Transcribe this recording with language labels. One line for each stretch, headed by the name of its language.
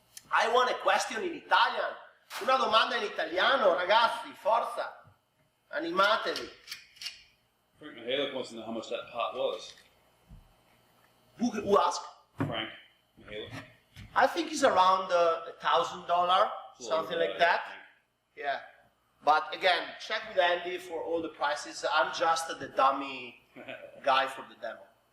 English: I want a question in Italian.
Italian: Una domanda in italiano, ragazzi, forza. Animatevi.
English: Frank Mihalik wants to know how much that pot was. Who asked? Frank Mihalik. I think it's around $1,000, something like that. Yeah. But again, check with Andy for all the prices. I'm just the dummy guy for the demo.